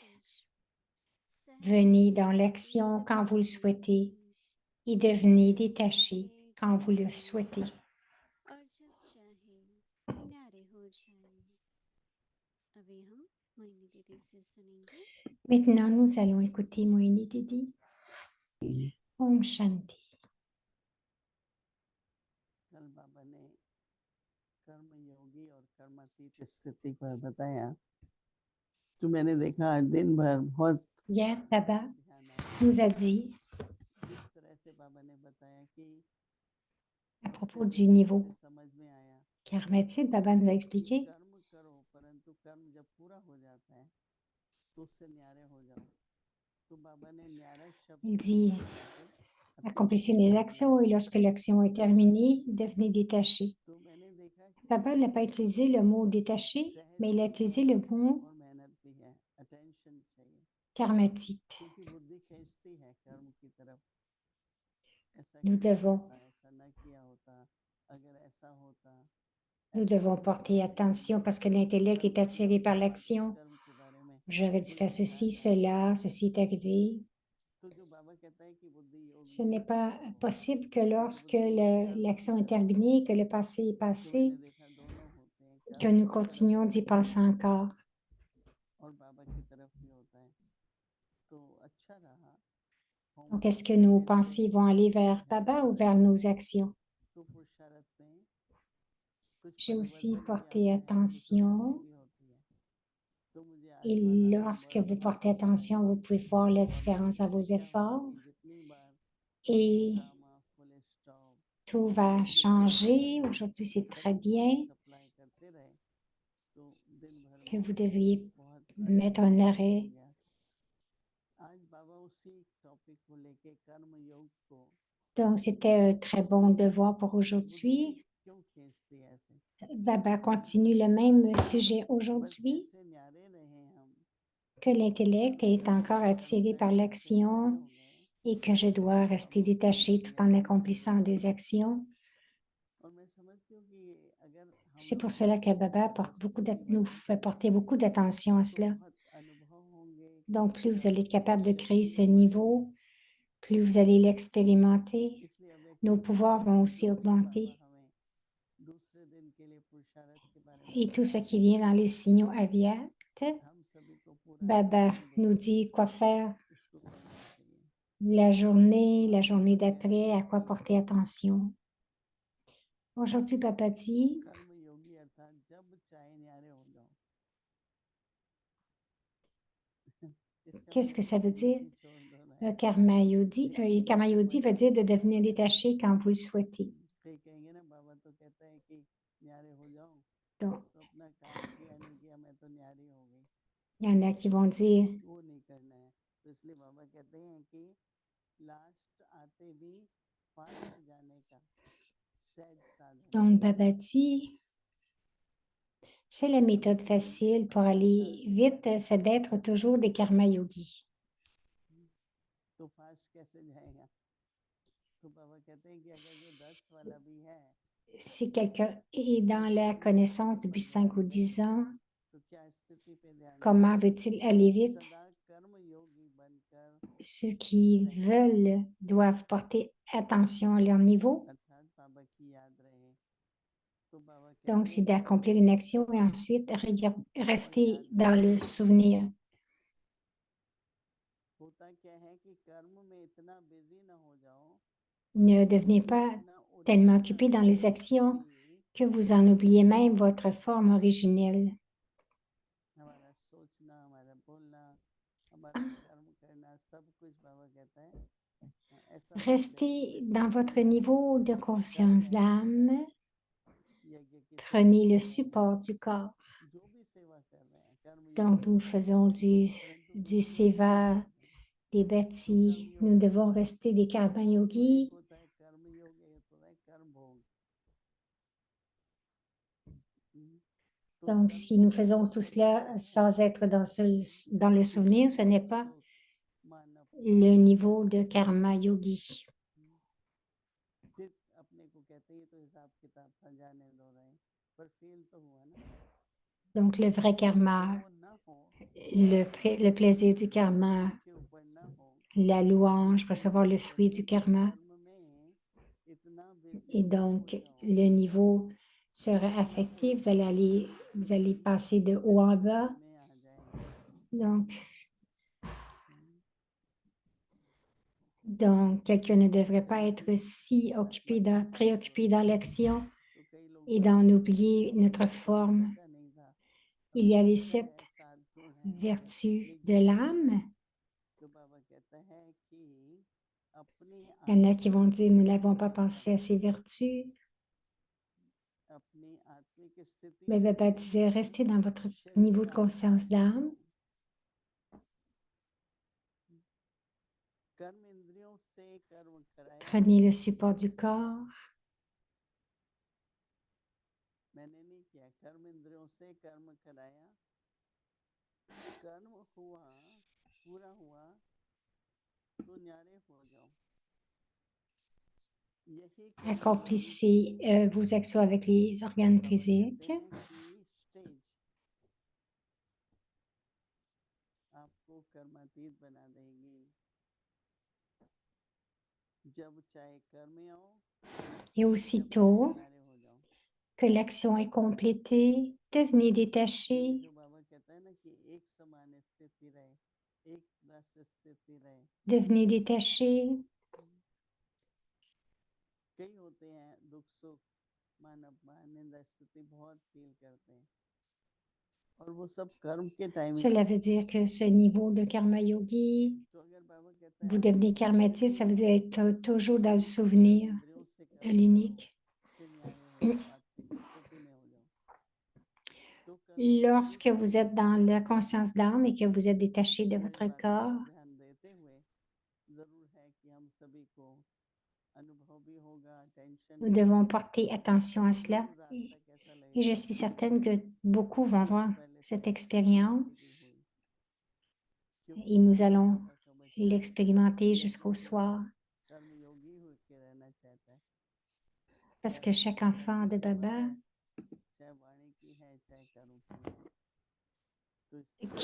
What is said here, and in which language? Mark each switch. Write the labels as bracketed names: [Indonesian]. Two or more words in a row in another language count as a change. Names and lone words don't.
[French] Venez dans l'action quand vous le souhaitez et devenez détaché quand vous le souhaitez. Maintenant, nous allons écouter Moini Didi. [Hindi] ओम शान्ति. कल बाबा ने कर्म योगी और कर्मातीत स्थिति पर बताया, तो मैंने देखा आज दिन भर बहुत [French] Hier, Baba [Hindi] ध्यान आया। [French] nous a dit [Hindi] जिस तरह से बाबा ने बताया कि [French] à propos du niveau [Hindi] समझ में आया [French] karmatique, Baba nous a expliqué [Hindi] कर्म करो, परंतु कर्म जब पूरा हो जाता है तो उससे न्यारे हो जाओ। तो बाबा ने न्यारा शब्द [French] il dit [Hindi] जाके [French] accomplissez les actions et lorsque l'action est terminée, devenez détaché. [Hindi] तो मैंने देखा कि [French] Baba n'a pas utilisé le mot détaché, mais il a utilisé le mot [Hindi] और मेहनत भी है, अटेंशन चाहिए, [French] karmatite. [Hindi] क्योंकि बुद्धि खींचती है कर्म की तरफ। ऐसा [French] Nous [Hindi] किया [French] devons, [Hindi] होता, ऐसा न किया होता, अगर ऐसा होता, [French] nous devons porter attention parce que l'intellect est attiré par l'action. [Hindi] कर्म के बारे में [French] J'aurais dû faire ceci, cela, ceci est arrivé. [Hindi] तो जो बाबा कहता है कि बुद्धि योग [French] Ce n'est pas possible que lorsque l'action est terminée, que le passé est [Hindi] तो [French] passé, [Hindi] मैंने देखा दोनों होते हैं, [French] que [Hindi] कर्म [French] nous [Hindi] की तरफ [French] continuons d'y penser encore. [Hindi] और बाबा की तरफ भी होता है, तो अच्छा रहा। [French] Donc, est-ce que nos pensées vont aller vers Baba ou vers nos actions? [Hindi] तो पुरुषार्थ में कुछ [French] J'ai aussi [Hindi] परिवर्तन भी [French] porté [Hindi] आता है, कि [French] attention [Hindi] प्रवृत्ति भी होती है। तो मुझे [French] Et lorsque vous portez attention, vous pouvez voir la différence à vos efforts et tout va changer. Aujourd'hui, c'est très bien que vous devriez mettre un arrêt. [Hindi] आज बाबा उसी टॉपिक को लेके कर्म योग को [French] Donc, c'était un très bon devoir pour aujourd'hui. [Hindi] क्यों खींचती है ऐसे [French] Baba continue le même sujet [Hindi] बस [French] aujourd'hui, [Hindi] ऐसे न्यारे रहे हम [French] que l'intellect est encore attiré par l'action et que je dois rester détaché tout en accomplissant des actions. [Hindi] और मैं समझती हूँ कि अगर हम [French] C'est [Hindi] लोग [French] pour cela que Baba nous fait porter beaucoup d'attention à [Hindi] तो [French] cela. [Hindi] बहुत अनुभव होंगे [French] Donc, plus vous allez être capable de [Hindi] शक्ति [French] créer ce [Hindi] बढ़ेगी। [French] niveau, plus vous allez l'expérimenter, [Hindi] इसलिए अब एक [French] nos pouvoirs vont aussi [Hindi] बाबा [French] augmenter. [Hindi] हमें दूसरे दिन के लिए पुरुषार्थ के बारे में [French] Et tout ce [Hindi] बताया [French] qui vient dans les signaux aviates, [Hindi] हम सभी को पूरा [French] Baba [Hindi] ध्यान [French] nous [Hindi] देकर [French] dit quoi faire [Hindi] उसको करना चाहिए [French] la journée d'après, à quoi porter attention. Aujourd'hui, Baba dit, [Hindi] कर्म योगी अर्थात जब चाहे न्यारे हो जाओ इसका [French] qu'est-ce que [Hindi] मतलब [French] ça veut dire? [Hindi] ड्यूटी छोड़ दो ना [French] Le karma yodi veut dire de devenir détaché quand vous le souhaitez. [Hindi] कई कहेंगे ना बाबा तो कहता है कि न्यारे हो जाओ [French] Donc, [Hindi] तो अपना काम किया नहीं किया मैं तो न्यारी हो गई [French] il y en a qui vont dire, [Hindi] वो नहीं करना है तो इसलिए बाबा कहते हैं कि लास्ट आते भी फास्ट जाने का सहज साधन [French] donc Baba dit, c'est la méthode facile pour aller vite, c'est d'être toujours des [Hindi] कर्म योगी. तो फास्ट कैसे जाएगा तो बाबा कहते हैं कि अगर जो 10 वाला भी है [French] Si quelqu'un est dans la connaissance depuis 5 ou 10 ans, [Hindi] तो क्या स्थिति पे ध्यान [French] comment [Hindi] देगा [French] veut-il aller vite? [Hindi] सदा कर्म योगी बनकर [French] Ceux qui veulent doivent porter attention à leur niveau. [Hindi] अर्थात बाबा की याद रहे तो बाबा [French] Donc, [Hindi] कहते [French] c'est [Hindi] हैं [French] d'accomplir une action et ensuite [Hindi] बाबा [French] rester [Hindi] याद [French] dans [Hindi] रहे [French] le souvenir. [Hindi] होता क्या है कि कर्म में इतना बिजी ना हो जाओ [French] Ne devenez pas [Hindi] अपना [French] tellement [Hindi] ओरिजिनल [French] occupé dans les [Hindi] स्वरूप [French] actions [Hindi] भी [French] que vous en oubliez même votre forme originelle. [Hindi] हमारा सोचना हमारा बोलना हमारा कर्म करना सब कुछ बाबा कहता है ऐसा हो जाए [French] Restez [Hindi] जैसे [French] dans [Hindi] कि [French] votre niveau de [Hindi] कर्म [French] conscience [Hindi] है [French] d'âme. [Hindi] यज्ञ की सेवा [French] Prenez [Hindi] कर [French] le [Hindi] रहे हैं [French] support du corps. [Hindi] जो भी सेवा कर रहे हैं कर्म [French] Donc, [Hindi] योगी [French] nous [Hindi] है [French] faisons [Hindi] परंतु [French] du [Hindi] उसकी सेवा [French] seva, [Hindi] कर रहे हैं [French] des [Hindi] तो कर्म [French] bâtis. Nous [Hindi] योगी [French] devons rester des karma [Hindi] तो एक [French] yogis. [Hindi] होता है कर्म योग एक होता है कर्म भोग तो [French] Donc, [Hindi] कर्म [French] si nous [Hindi] भोग [French] faisons tout cela sans être dans le souvenir, ce n'est pas [Hindi] मानव [French] le niveau de [Hindi] कर्म योगी. फिर अपने को कहते हैं ये तो हिसाब किताब था जाने दो रहे पर फील तो हुआ ना [French] Donc, le vrai karma, [Hindi] जब वो ना हो [French] le plaisir du karma, [Hindi] नीचे ऊपर ना हो [French] la louange, [Hindi] तो [French] recevoir [Hindi] बाबा [French] le [Hindi] कहते [French] fruit [Hindi] हैं [French] du [Hindi] कि [French] karma. [Hindi] कर्म में इतना बिजी [French] Et [Hindi] ना हो [French] donc, [Hindi] जाओ [French] le niveau sera affecté. Vous allez passer de haut en bas. [Hindi] में आ जाए [French] Donc, quelqu'un ne devrait pas être si préoccupé dans l'action [Hindi] तो कई लोग [French] et [Hindi] बोलते [French] d'en [Hindi] हैं [French] oublier notre [Hindi] कभी [French] forme. [Hindi] सोचा नहीं था [French] Il [Hindi] हमने [French] y a les [Hindi] सोचा [French] 7 [Hindi] है साधु हैं [French] vertus de [Hindi] लेकिन [French] l'âme. [Hindi] तो बाबा कहता है कि अपनी [French] Il y en a qui [Hindi] आत्मिक [French] vont dire, nous [Hindi] स्थिति [French] n'avons pas [Hindi] में [French] pensé à ces vertus. [Hindi] अपनी आत्मिक स्थिति [French] Mais [Hindi] में [French] Baba disait, restez dans votre [Hindi] शरीर [French] niveau de [Hindi] का [French] conscience [Hindi] अभ्यास [French] d'âme. [Hindi] करो कर्म इंद्रियों से कर्म कराया [French] Prenez le support du corps. [Hindi] मैंने नहीं किया कर्म इंद्रियों से कर्म कराया कर्म हुआ पूरा हुआ तो न्यारे हो जाओ यही कर्म योगी [French] Accomplissez vos actions avec les organes [Hindi] बाबा कहते [French] physiques. [Hindi] हैं कि स्टेज आपको कर्मातीत बना देगी जब चाहे कर्म आओ [French] Et [Hindi] जब चाहे [French] aussitôt [Hindi] न्यारे हो जाओ [French] que l'action est complétée, devenez [Hindi] ये [French] détaché, [Hindi] जो बाबा कहता है ना कि एक समान स्थिति रहे एक रस स्थिति रहे [French] devenez détaché. [Hindi] कई होते हैं दुख सुख मान अपमान निंदा स्तुति बहुत फील करते हैं और वो सब कर्म के टाइम ही [French] Cela veut dire que ce niveau de [Hindi] कर्म योगी, तो अगर बाबा कहता है [French] vous [Hindi] आप [French] devenez karmatique, ça veut dire être toujours dans le souvenir [Hindi] इंद्रियों से [French] de [Hindi] कर्म करो [French] l'unique. [Hindi] फिर न्याय होगा आत्मिक स्थिति में हो जाओ तो कर्मों में शुरू [French] Lorsque [Hindi] से [French] vous êtes dans la conscience d'âme et que vous êtes détaché de [Hindi] मेरे [French] votre [Hindi] बारे में [French] corps, [Hindi] ध्यान देते हुए जरूर है कि हम सभी को अनुभव भी होगा टेंशन [French] nous [Hindi] भी [French] devons [Hindi] होगी [French] porter attention à cela. [Hindi] जरूर रात तक ऐसा [French] Et je [Hindi] लगेगा [French] suis certaine que beaucoup vont [Hindi] कुछ [French] avoir [Hindi] पहले से [French] cette [Hindi] समाप्ति की [French] expérience [Hindi] हुई क्योंकि [French] et nous [Hindi] जैसे [French] allons [Hindi] बाबा का वचन [French] l'expérimenter [Hindi] एक [French] jusqu'au [Hindi] बच्चा [French] soir [Hindi] कर्म योगी होकर रहना चाहता है [French] parce que [Hindi] चाहे [French] chaque [Hindi] शरीर [French] enfant [Hindi] की [French] de [Hindi] सेवा [French] Baba, [Hindi] है चाहे वाणी की है चाहे कर्म की है तो इसलिए